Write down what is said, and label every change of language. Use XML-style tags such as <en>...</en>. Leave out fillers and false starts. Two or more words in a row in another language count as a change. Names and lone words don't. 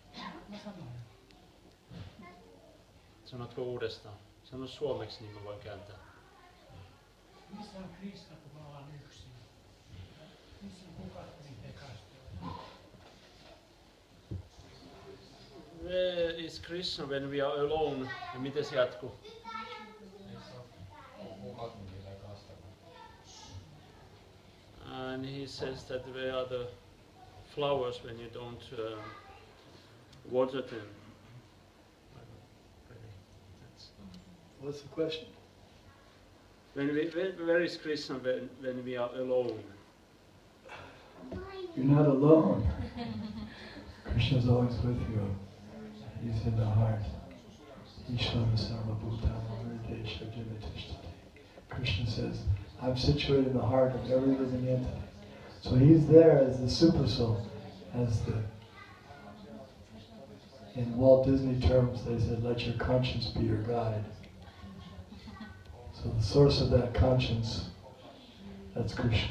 <fi>Sanotko uudestaan? Sano suomeksi, niin mä voin kääntää. Missä on Krishna, kun me ollaan yksin? Missä on kukat tekastua?</fi> <en>Where is Krishna when we are alone?</en> <fi>Ja miten se jatkuu?</fi> <en>And he says that where are the flowers when you don't water them? What's the question? Where is Krishna when we are alone? You're not alone. Krishna's always with you. He's in the heart.</en> <sa>ईश्वर सर्वभूतानां हृद्देश जिनतिष्ठति.</sa> <en>Krishna says, I'm situated in the heart of every living entity. So he's there as the super soul, as the, in Walt Disney terms, they said, let your conscience be your guide. So the source of that conscience, that's Krishna.</en>